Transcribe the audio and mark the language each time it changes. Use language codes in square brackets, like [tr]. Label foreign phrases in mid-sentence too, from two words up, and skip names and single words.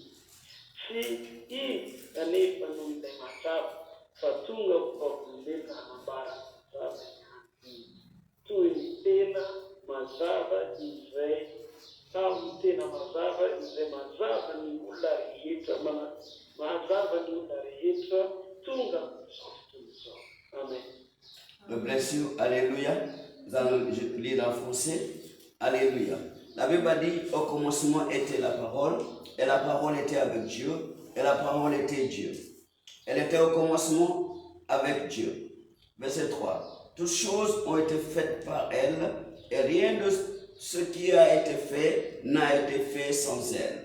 [mg] Tsy izy kanefa noho ilay mazava, fa tonga ho vavolobena hanambara ny mazava ihany. Toy ny tena mazava izay tena mazava izay mazava ny olona rehetra, mazava ny olona rehetra. Amen. [en] God bless you. [fr] Alléluia. Nous allons lire en français. Alléluia. La Bible dit, au commencement était la parole, et la parole était avec Dieu, et la parole était Dieu. Elle était au commencement avec Dieu. Verset 3. Toutes choses ont été faites par elle, et rien de ce qui a été fait n'a été fait sans elle.